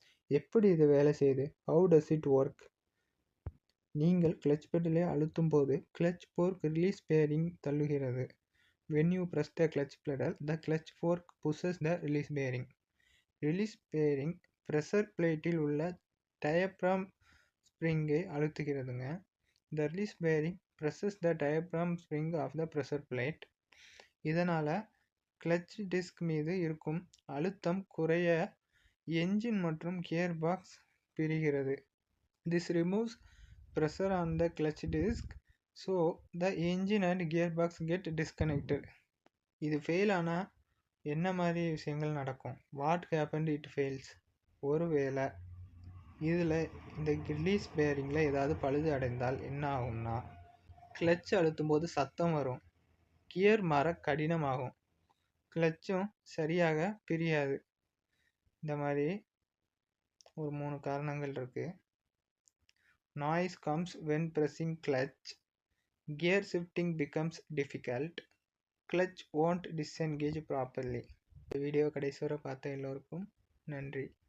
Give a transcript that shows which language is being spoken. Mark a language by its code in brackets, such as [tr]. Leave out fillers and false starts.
[ta] எப்படி இது வேலை செய்யுது? [en] How does it work? [ta] நீங்கள் கிளட்ச் பெடலை அழுத்தும் போது கிளட்ச் போர்க் ரிலீஸ் பேரிங் தள்ளுகிறது. [en] When you press the clutch pedal, the clutch fork pushes the release bearing. [ta] Release bearing pressure பிளேட்டில் உள்ள diaphragm ஸ்ப்ரிங்கை அழுத்துகிறதுங்க. [en] The release bearing presses the diaphragm spring of the pressure plate. [ta] இதனால் clutch disk மீது இருக்கும் அழுத்தம் குறைய engine மற்றும் gear box பிரிகிறது. [en] This removes pressure on the clutch disc, so the engine and gearbox get disconnected. [ta] இது fail ஆனால் என்ன மாதிரி விஷயங்கள் நடக்கும்? [en] What happened it fails? [ta] ஒருவேளை இதில் இந்த ரிலீஸ் பேரிங்கில் ஏதாவது பழுது அடைந்தால் என்ன ஆகும்னா, கிளட்ச் அழுத்தும் போது சத்தம் வரும், கியர் மாற கடினமாகும், கிளட்சும் சரியாக பிரியாது. இந்த மாதிரி ஒரு 3 காரணங்கள் இருக்குது. [en] Noise comes when pressing clutch. Gear shifting becomes difficult. Clutch won't disengage properly. [ta] இந்த வீடியோ கடைசி வரை பார்த்த எல்லோருக்கும் நன்றி.